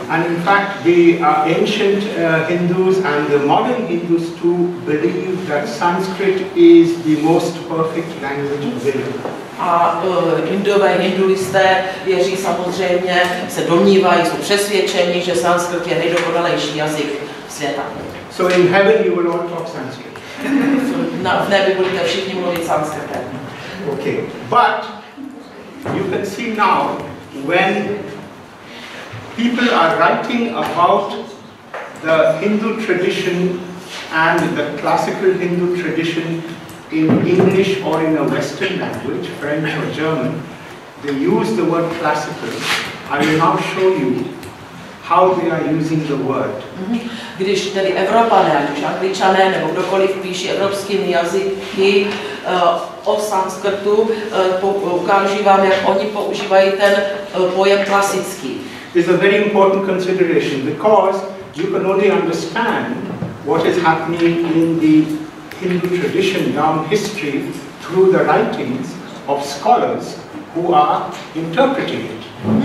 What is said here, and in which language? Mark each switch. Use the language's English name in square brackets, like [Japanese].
[English] And in fact, the ancient Hindus and the modern Hindus too believe that Sanskrit is the most perfect language available. [Czech] A Indové, hinduisté věří samozřejmě, se domnívají, jsou přesvědčeni, že sanskrit je nejdokonalejší jazyk světa. [English] So in heaven you will all talk Sanskrit. [Czech] V nebi budete všichni mluvit sanskritem. [English] Okay, but you can see now when people are writing about the Hindu tradition and the classical Hindu tradition in English or in a Western language, French or German, they use the word classical. I will now show you how they are using the word. [Czech] Když tedy Evropané, ať už Angličané nebo kdokoliv píší evropskými jazyky o sanskrtu, ukážu vám, jak oni používají ten pojem klasický. [English] It's a very important consideration because you can only understand what is happening in the Hindu tradition down history through the writings of scholars who are interpreting it.